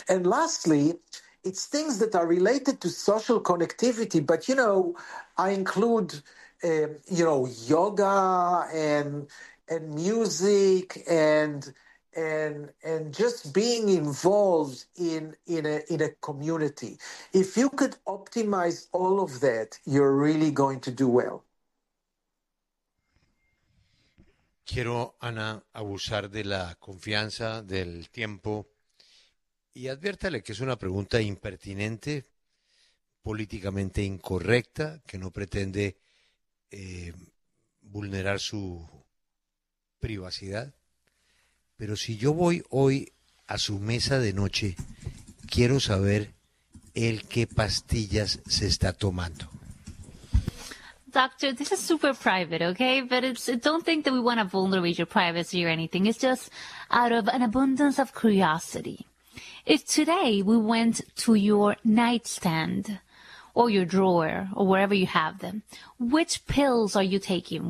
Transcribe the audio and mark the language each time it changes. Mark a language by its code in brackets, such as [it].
[en] And lastly, it's things that are related to social connectivity, but, you know, I include, you know, yoga and music and just being involved in a community. If you could optimize all of that, you're really going to do well. [es] Quiero, Ana, abusar de la confianza, del tiempo, y adviértale que es una pregunta impertinente, políticamente incorrecta, que no pretende vulnerar su privacidad. Pero si yo voy hoy a su mesa de noche, quiero saber el qué pastillas se está tomando. [en] Doctor, this is super private, okay? But it's, don't think that we want to vulnerate your privacy or anything. It's just out of an abundance of curiosity. If today we went to your nightstand or your drawer or wherever you have them, which pills are you taking?